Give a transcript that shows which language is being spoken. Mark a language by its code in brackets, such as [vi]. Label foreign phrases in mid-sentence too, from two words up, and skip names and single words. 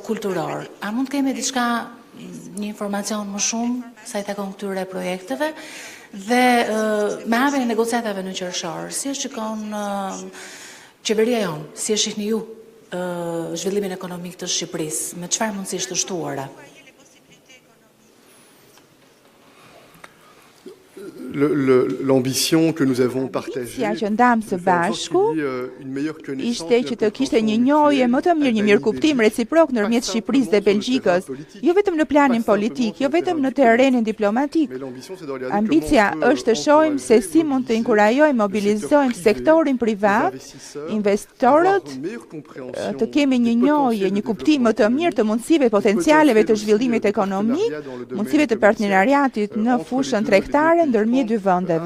[sq] A mund kemi diçka një informacion më shumë sa i takon këtyre projekteve dhe me hapjen e negociatave në qershor, si e shikon qeveria jonë, si e shihni ju zhvillimin ekonomik të Shqipërisë, me çfarë mundësish të shtuara? [fr] L'ambition que nous avons partagée [sq] që ndam së bashku ishte që të kishte një njohje më të mirë, një mirëkuptim reciprok ndërmjet Shqipërisë dhe Belgjikës, jo vetëm në planin politik, jo vetëm në terrenin diplomatik. Ambicia është të shohim se si mund të inkurajojmë, mobilizojmë sektorin privat, investorët, të kemi një njohje, një kuptim më të mirë të mundësive potencialeve të zhvillimit ekonomik, mundësive të partnerariatit në fushën tregtare ndërmjet dy vendeve.